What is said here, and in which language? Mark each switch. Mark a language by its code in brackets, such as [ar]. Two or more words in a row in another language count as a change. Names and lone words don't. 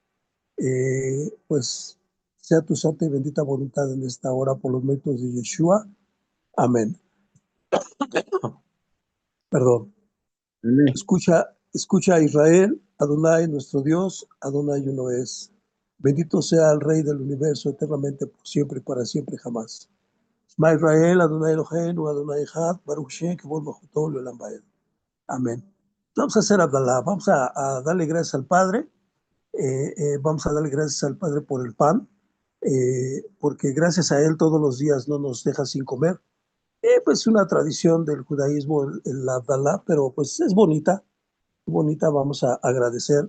[es] Pues sea tu santa y bendita voluntad en esta hora por los méritos de Yeshua. Amén. Perdón. Amén. Escucha a Israel, Adonai nuestro Dios, Adonai uno es. Bendito sea el Rey del universo eternamente, por siempre y para siempre jamás. [he] שמע ישראל, אדוני אלוהינו, אדוני אחד, ברוך שם, כבוד מלכותו, לעולם ועד. [es] Amén. Vamos a hacer Abdalá, vamos a darle gracias al Padre, vamos a darle gracias al Padre por el pan, porque gracias a Él todos los días no nos deja sin comer. Pues una tradición del judaísmo, el Abdalá, pero pues es bonita, vamos a agradecer.